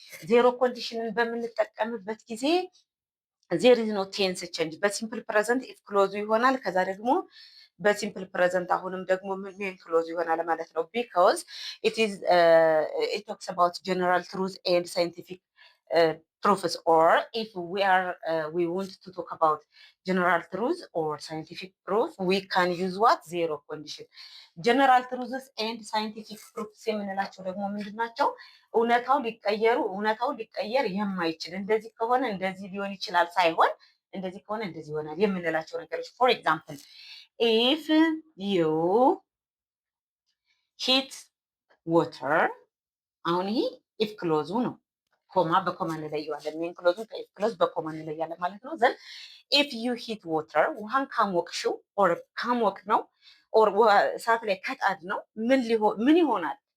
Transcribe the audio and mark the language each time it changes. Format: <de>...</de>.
<am>ዜሮ ኮንዲሽንን በምንጠቀምበት ጊዜ</am> <en>ዜር ኢዝ ኖ ቴንስ ቼንጅ</en> <am>በሲምፕል ፕሬዘንት ኢፍ ክሎዙ ይሆናል። ከዛ ደግሞ በሲምፕል ፕሬዘንት አሁንም ደግሞ ሜን ክሎዝ ይሆናል ማለት ነው።</am> <en>ቢኮዝ ኢት ቶክስ አባውት ጀነራል ትሩዝ ኤንድ ሳይንቲፊክ proofs, or if we want to talk about general truth or scientific proof, we can use what? Zero condition. General truths and scientific proofs</en> <am>የምንላቸው ደግሞ ምንድን ናቸው? እውነታው ሊቀየር የማይችል እንደዚህ ከሆነ እንደዚህ ሊሆን ይችላል ሳይሆን እንደዚህ ከሆነ እንደዚህ ይሆናል የምንላቸው ነገሮች።</am> <en>for example, if you heat water,</en> <am>አሁን ይሄ if ክሎዙ ነው። ኮማ በኮማ እንለየዋለን። ሜን ክሎዙን ከኢፍ ክሎዝ በኮማ እንለያለን ማለት ነው።</am> <en>ዘን ኢፍ ዩ ሂት ዋተር</en> <am>ውሃን ካሞቅሽው ኦር ካሞቅ ነው ኦር እሳት ላይ ከጣድ ነው ምን ይሆናል?</am>